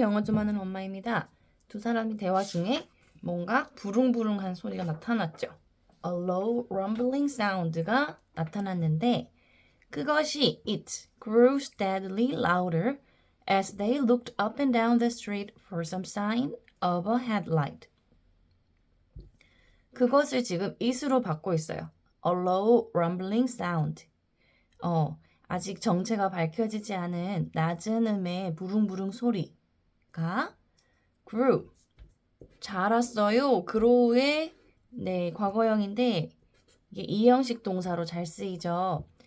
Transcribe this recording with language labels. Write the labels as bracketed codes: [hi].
[ko] 영어 좀 하는 엄마입니다. 두 사람이 대화 중에 뭔가 부릉부릉한 소리가 나타났죠. [en] A low rumbling sound가 [ko] 나타났는데 그것이 [en] it grew steadily louder as they looked up and down the street for some sign of a headlight. [ko] 그것을 지금 [en] it [ko] 으로 받고 있어요. [en] A low rumbling sound. [ko] 아직 정체가 밝혀지지 않은 낮은 음의 부릉부릉 소리가 [en] grew [ko] 자랐어요. grow의 과거형인데 이게 이형식 동사로 잘 쓰이죠.